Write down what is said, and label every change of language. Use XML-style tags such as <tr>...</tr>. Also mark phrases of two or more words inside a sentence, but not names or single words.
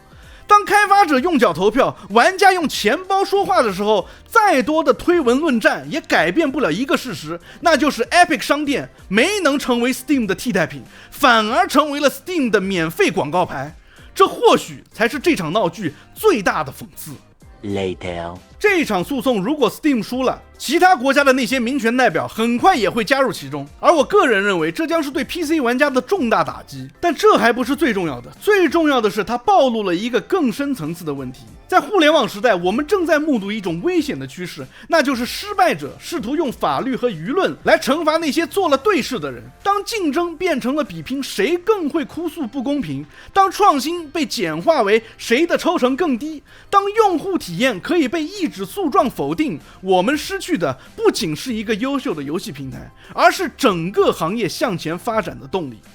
<zh>當開發者用腳投票，玩家用錢包說話的時候，再多的推文論戰也改變不了一個事實，那就是 Epic 商店沒能成為 Steam 的替代品，反而成為了 Steam 的免費廣告牌。這或許才是這場鬧劇最大的諷刺。Later， 這場訴訟如果 Steam 輸了，其他國家的那些民權代表很快也會加入其中，而我個人認為這將是對 PC 玩家的重大打擊。但這還不是最重要的，最重要的是它暴露了一個更深層次的問題。在互聯網時代，我們正在目睹一種危險的趨勢，那就是失敗者試圖用法律和輿論來懲罰那些做了對事的人。當競爭變成了比拼誰更會哭訴不公平，當創新被簡化為誰的抽成更低，當用戶體驗可以被一紙訴狀否定，我們失去的不僅是一個優秀的遊戲平台，而是整個行業向前發展的動力。</zh>